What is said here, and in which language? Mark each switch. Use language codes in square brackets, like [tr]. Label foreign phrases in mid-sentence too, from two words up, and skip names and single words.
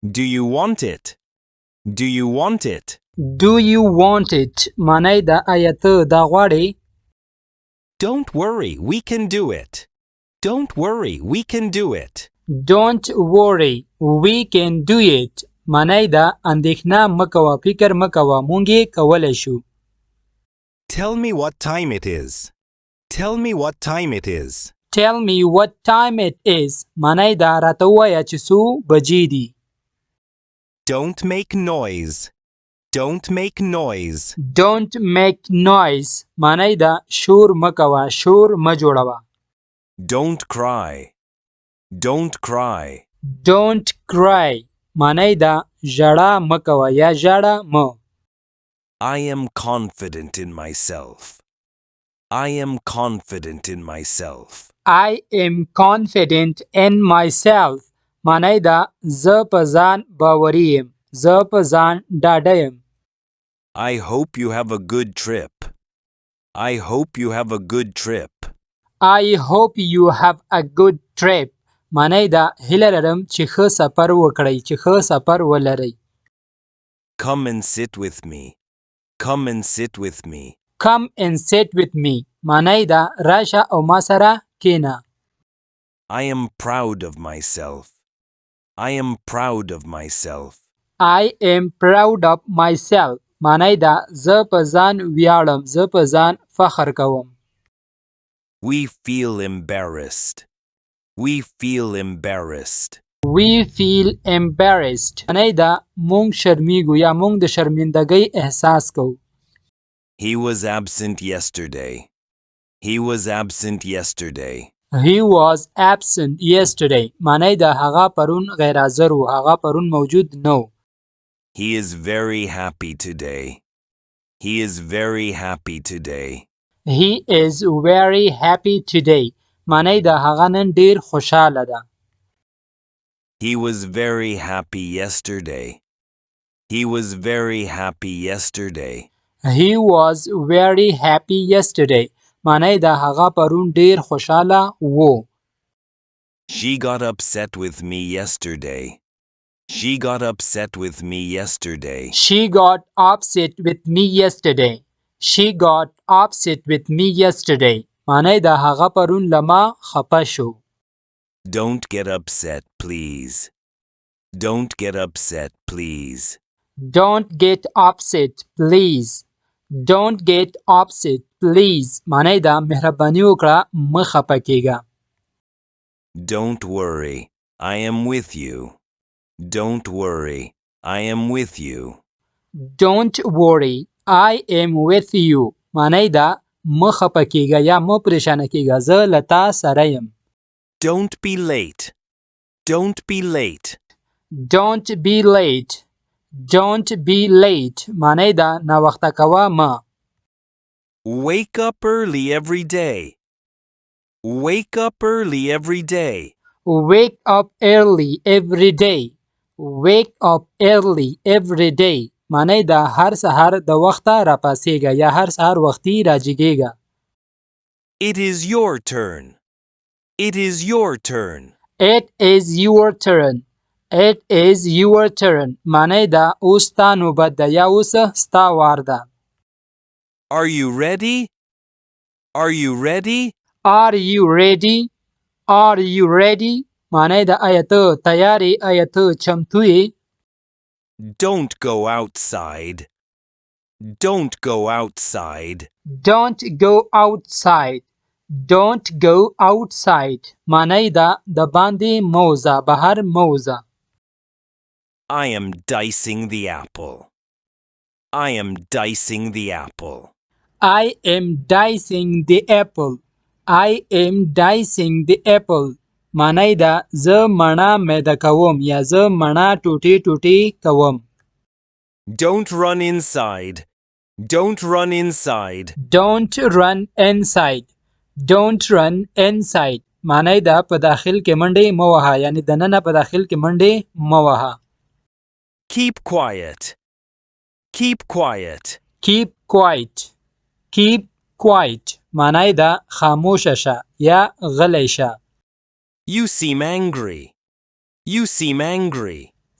[en] Do you want it? Do you want it? Do you want it [ps] معنی دا آیا ته دا غواړې [en] Don't worry, we can do it. Don't worry, we can do it. Don't worry we can do it [ps] معنی دا اندېښنه مه کوه فکر مه کوه مونږ یې کولی شو [en] Tell me what time it is. Tell me what time it is. Tell me what time it is [ps] معنی دا راته ووایه چې څو بجې دي [en] Don't make noise. Don't make noise. Don't make noise [ps] معنی دا شور مه کوه شور مه جوړوه [en] Don't cry. Don't cry. Don't cry [ps] معنی دا ژړا مه کوه یا ژاړه مه [en] I am confident in myself. I am confident in myself. I am confident in myself [ps] معنی دا زه په ځان باوري یم زه په ځان ډاډه یم [en] I hope you have a good trip. I hope you have a good trip. I hope you have a good trip [ps] معنی دا هیله لرم چې ښه سفر وکړئ چې ښه سفر ولرئ [en] Come and sit with me. Come and sit with me. Come and sit with me [ps] معنی دا راشه او ما سره کښېنه [en] I am proud of myself. I am proud of myself. I am proud of myself [ps] معنی دا زه په ځان ویاړم زه په ځان فخر کوم [en] We feel embarrassed. We feel embarrassed. We feel embarrassed [ps] معنی دا مونږ شرمیږو یا مونږ د شرمندګۍ احساس کوو [en] He was absent yesterday. He was absent yesterday. He was absent yesterday [ps] معنی دا هغه پرون غیر حاضر و هغه پرون موجود نه و [en] He is very happy today. He is very happy today. He is very happy today [ps] معنی دا هغه نن ډیر خوشاله ده [en] He was very happy yesterday. He was very happy yesterday. He was very happy yesterday [ps] معنی دا هغه پرون ډیر خوشاله و [en] She got upset with me yesterday. She got upset with me yesterday. She got upset with me yesterday She got upset with me yesterday [ps] معنی دا هغه پرون لما خپه شو [en] Don't get upset, please. Don't get upset, please. Don't get upset please Don't get upset please [ps] معنی دا مهرباني وکړه مه خپه کېږه [en] Don't worry. I am with you. Don't worry. I am with you. Don't worry I am with you [ps] معنی دا مه خپه کېږه یا مه پریشانه کېږه زه له تا سره یم [en] Don't be late. Don't be late. Don't be late Don't be late [ps] معنی دا ناوخته کوه مه [en] Wake up early every day. Wake up early every day. Wake up early every day Wake up early every day [ps] معنی دا هر سهار د وخته راپاسېږه یا هر سهار وختي راجګېږه [en] It is your turn. It is your turn. It is your turn It is your turn [ps] معنی دا اوس ستا نوبت ده یا اوس ستا وار ده [en] Are you ready? Are you ready? Are you ready? Are you ready? [ps] معنی دا آیا ته تیار یې آیا ته چمتو یې [en] Don't go outside. Don't go outside. Don't go outside Don't go outside [ps] معنی دا د باندې موزه بهر موزه [en] I am dicing the apple. I am dicing the apple. I am dicing the apple I am dicing the apple [ps] معنی دا زه مڼه میده کوم یا زه مڼه ټوټې ټوټې کوم [en] Don't run inside. Don't run inside. Don't run inside Don't run inside [ps] معنی دا په داخل کې منډې مه وهه یعنی دننه په داخل کې منډې مه وهه [en] Keep quiet. Keep quiet. Keep quiet Keep quiet [ps] معنی دا خاموشه شه یا غلی شه [en] You seem angry. You seem angry.